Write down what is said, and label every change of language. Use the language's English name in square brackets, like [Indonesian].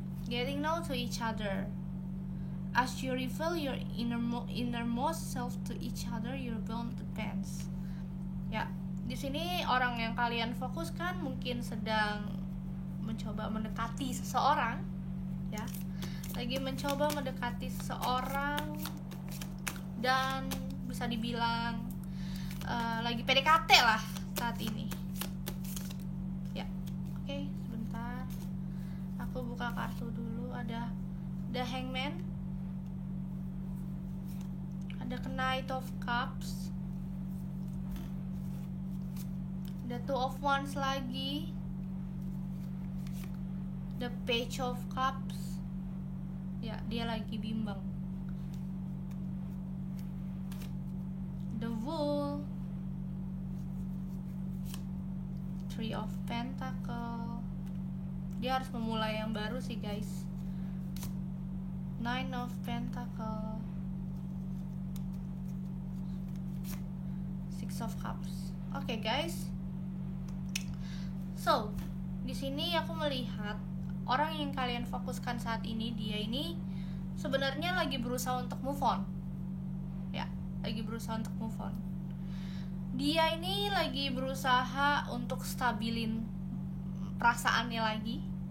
[English] Getting know to each other. As you reveal your innermost self to each other, your bond depends. [Indonesian] Ya, di sini orang yang kalian fokuskan mungkin sedang mencoba mendekati seseorang, ya, lagi mencoba mendekati seseorang dan bisa dibilang lagi PDKT lah saat ini. Ya, oke, sebentar. Aku buka kartu dulu. Ada The Hangman, ada Knight of Cups, The Two of Wands lagi, The Page of Cups. Ya, dia lagi bimbang. The Fool, Three of Pentacle. Dia harus memulai yang baru sih guys. Nine of Pentacle, Six of Cups. Oke, guys. So, di sini aku melihat orang yang kalian fokuskan saat ini, dia ini sebenarnya lagi berusaha untuk move on. Ya, lagi berusaha untuk move on. Dia ini lagi berusaha untuk stabilin perasaannya lagi.